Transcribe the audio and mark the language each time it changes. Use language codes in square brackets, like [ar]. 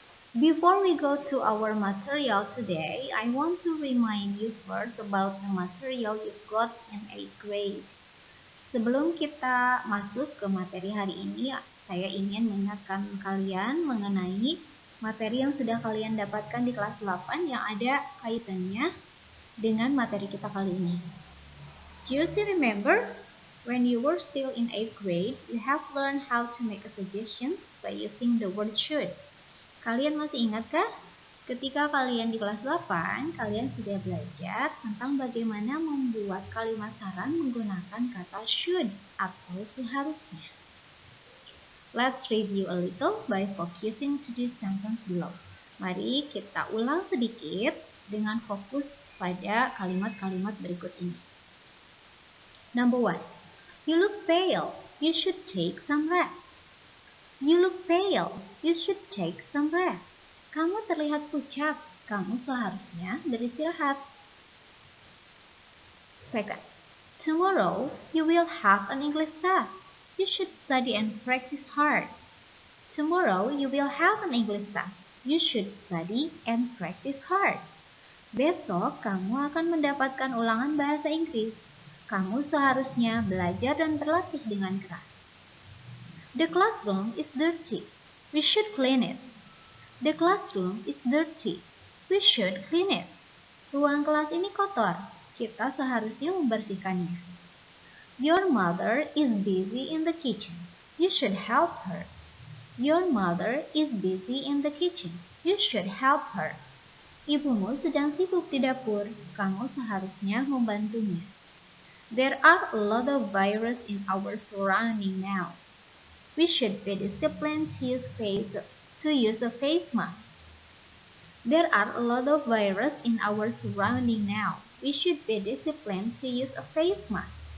[en] Before we go to our material today, I want to remind you first about the material you got in 8th grade. [id] Sebelum kita masuk ke materi hari ini, saya ingin mengingatkan kalian mengenai materi yang sudah kalian dapatkan di kelas 8 yang ada kaitannya dengan materi kita kali ini. [en] Do you still remember? When you were still in 8th grade, you have learned how to make a suggestion by using the word should. [id] Kalian masih ingatkah? Ketika kalian di kelas 8, kalian sudah belajar tentang bagaimana membuat kalimat saran menggunakan kata should atau seharusnya. [en] Let's review a little by focusing to this sentence below. [id] Mari kita ulang sedikit dengan fokus pada kalimat-kalimat berikut ini. [en] Number 1. You look pale. You should take some rest. You look pale. You should take some rest. [id] Kamu terlihat pucat. Kamu seharusnya beristirahat. [en] Second. Tomorrow you will have an English test. You should study and practice hard. Tomorrow you will have an English test. You should study and practice hard. [id] Besok kamu akan mendapatkan ulangan bahasa Inggris. Kamu seharusnya belajar dan berlatih dengan keras. [en] The classroom is dirty. We should clean it. The classroom is dirty. We should clean it. [id] Ruang kelas ini kotor. Kita seharusnya membersihkannya. [en] Your mother is busy in the kitchen. You should help her. Your mother is busy in the kitchen. You should help her. [id] Ibumu sedang sibuk di dapur. Kamu seharusnya membantunya. [en] There are a lot of viruses in our surrounding now. We should be disciplined to use a face mask. There are a lot of viruses in our surrounding now. We should be disciplined to use a face mask.